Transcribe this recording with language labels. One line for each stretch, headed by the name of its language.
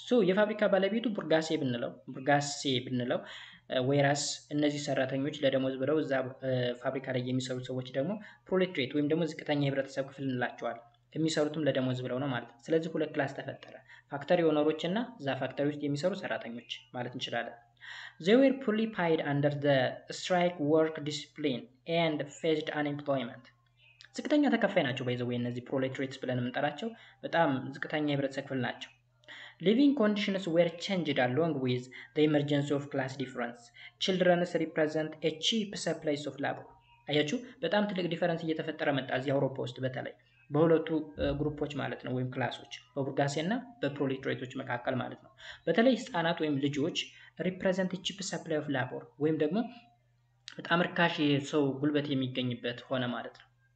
Amharic: የፋብሪካ ባለቤቱ ቡርጋሴ ብንለው ወይራስ እነዚህ ሰራተኞች ለደሞዝ ብለው እዛ ፋብሪካ ላይ የሚሰሩ ሰዎች ደግሞ ፕሮሌትሬት ወይም ደግሞ ዝቅተኛ የህብረተሰብ ክፍል እንላቸዋለን። የሚሰሩትም ለደሞዝ ብለው ነው ማለት ነው። ስለዚህ ሁለት ክላስ ተፈጠረ፣ ፋክተሪ ኦነሮች እና እዛ ፋክተሪ ውስጥ የሚሰሩ ሰራተኞች ማለት እንችላለን።
English: They were fully paid under the strike work discipline and faced unemployment.
Amharic: ዝቅተኛ ተከፋይ ናቸው። ባይዘው እነዚህ ፕሮሌትሬትስ ብለን የምንጠራቸው በጣም ዝቅተኛ የህብረተሰብ ክፍል ናቸው።
English: Living conditions were changed along with the emergence of class difference. Children represent a cheap supply of labor.
Amharic: አያችሁ በጣም ትልቅ ዲፈረንስ እየተፈጠረ መጣ እዚህ አውሮፓ ውስጥ በተለይ በሁለቱ ግሩፖች ማለት ነው ወይም ክላሶች በቡርጋሴ እና በፕሮሌትሬቶች መካከል ማለት ነው። በተለይ ህፃናት ወይም ልጆች
English: represent a cheap supply of labor
Amharic: ወይም ደግሞ በጣም ርካሽ የሰው ጉልበት የሚገኝበት ሆነ ማለት ነው።